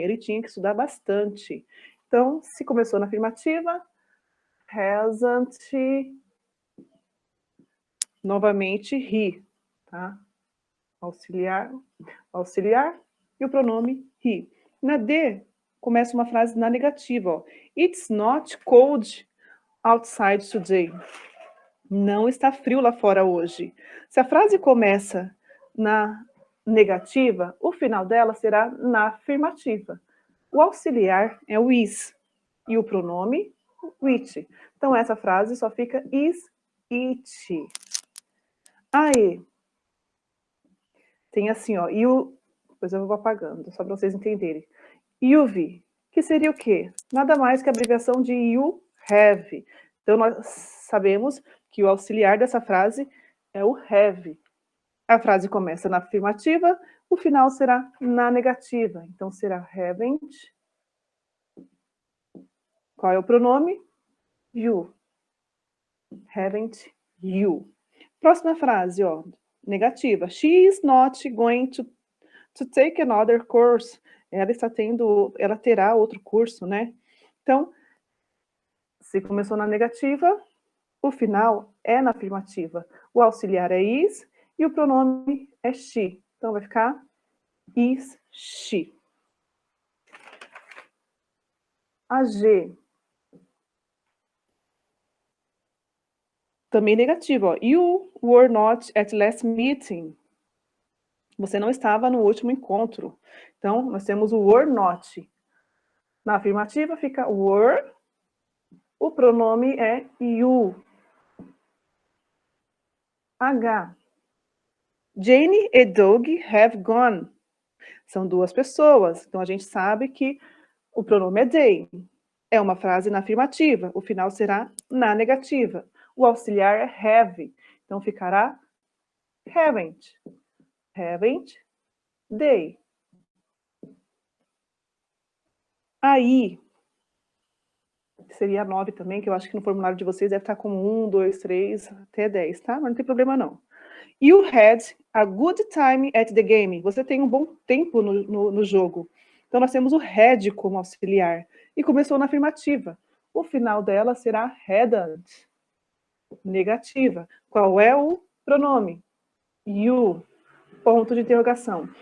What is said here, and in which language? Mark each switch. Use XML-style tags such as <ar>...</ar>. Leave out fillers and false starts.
<pt>Ele tinha que estudar bastante. Então, se começou na afirmativa, hasn't, novamente he, tá? Auxiliar e o pronome he. Na D, começa uma frase na negativa, ó.</pt> <en>It's not cold outside today.</en> <pt>Não está frio lá fora hoje. Se a frase começa na negativa, o final dela será na afirmativa. O auxiliar é o is e o pronome which. Então essa frase só fica</pt> <en>is, it.</en> <pt>Aí, tem assim, ó, depois eu vou apagando, só para vocês entenderem. You've, que seria o quê? Nada mais que a abreviação de you have. Então, nós sabemos que o auxiliar dessa frase é o have. A frase começa na afirmativa, o final será na negativa. Então, será haven't. Qual é o pronome?</pt> <en>You. Haven't you.</en> <pt>Próxima frase, ó, negativa.</pt> <en>She is not going to take another course.</en> <pt>Ela terá outro curso, né? Então, se começou na negativa, o final é na afirmativa. O auxiliar é is e o pronome é she. Então, vai ficar</pt> <en>is she.</en> <pt>A G. Também negativa, ó.</pt> <en>You were not at last meeting.</en> <pt>Você não estava no último encontro. Então, nós temos o</pt> <en>were not.</en> <pt>Na afirmativa fica were. O pronome é you.</pt> <en>H. Jane e Doug have gone.</en> <pt>São duas pessoas. Então, a gente sabe que o pronome é they. é uma frase na afirmativa, o final será na negativa. O auxiliar é have, então ficará haven't.</pt> <en>Haven't they.</en> <pt>Aí, seria 9 também, que eu acho que no formulário de vocês deve estar como 1, 2, 3, até 10, tá? Mas não tem problema não.</pt> <en>You had a good time at the game.</en> <pt>Você tem um bom tempo no jogo. Então, nós temos o had como auxiliar. E começou na afirmativa. O final dela será hadn't. Negativa. Qual é o pronome? You. Ponto de interrogação.</pt>